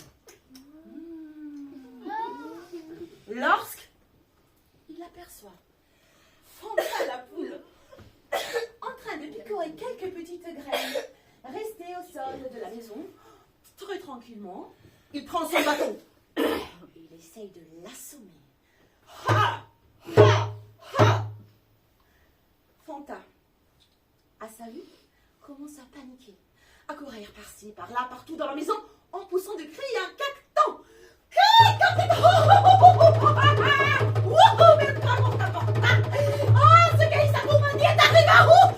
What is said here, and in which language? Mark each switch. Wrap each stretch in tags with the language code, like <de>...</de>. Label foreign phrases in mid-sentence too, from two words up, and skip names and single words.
<fr>Lorsqu'il aperçoit Fanta la poule en train de picorer quelques petites graines restées au sol de la maison, très tranquillement, il prend son bâton et il essaye de l'assommer. Ha! Ha! Ha! Fanta, à sa vue, commence à paniquer, à courir par-ci, par-là, partout dans la maison, en poussant de cris un caquetant. Mais vraiment, oh, ce gars, ça vous est arrivé à où?</fr>